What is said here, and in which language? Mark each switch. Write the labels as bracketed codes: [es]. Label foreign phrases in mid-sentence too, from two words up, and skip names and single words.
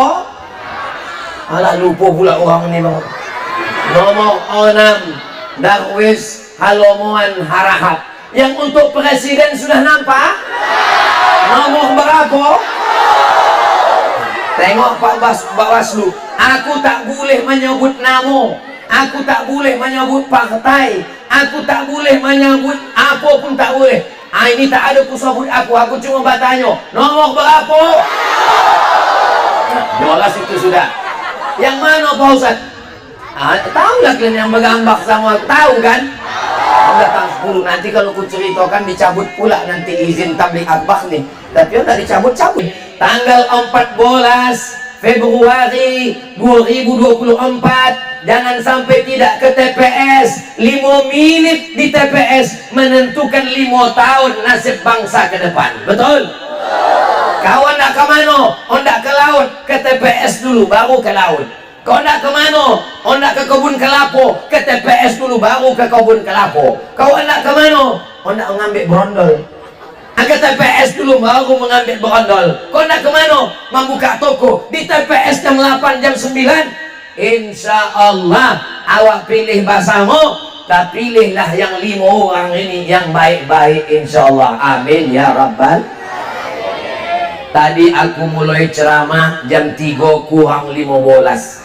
[ms] Alah lupa pula orang ini bang. Nomor 6, Darwis Halomuan Harahap. Yang untuk presiden sudah nampak. Nomor berapa? Tengok Pak Bawaslu. Aku tak boleh menyebut nama, aku tak boleh menyebut partai, aku tak boleh menyebut apa pun tak boleh. Ini tak ada kusabut aku cuma bertanya nomor berapa. Nah, bolas itu sudah. Yang mana Pak Ustaz? Tahu lah kalian yang bergambak sama aku, tahu kan? Datang 10, nanti kalau ku ceritakan dicabut pula nanti izin tablik akbar nih. Tapi udah dicabut-cabut. Tanggal 14 Februari 2024, jangan sampai tidak ke TPS. 5 menit di TPS menentukan 5 tahun nasib bangsa ke depan. Betul? Kawan nak ke mana? Ondak ke laut, ke TPS dulu baru ke laut. Kau nak ke mana? Oh nak ke kebun kelapa, ke TPS dulu baru ke kebun kelapa. Kau nak ke mana? Oh nak mengambil berondol, ke TPS dulu baru mengambil berondol. Kau nak ke mana? Membuka toko di TPS jam 8 jam 9. [ar] إن شاء الله [ms] awak pilih bahasamu, tapi pilihlah yang 5 orang ini yang baik-baik [ar] إن شاء الله. آمين يا ربّ. [ms] Tadi aku mulai ceramah jam 3 kurang 15.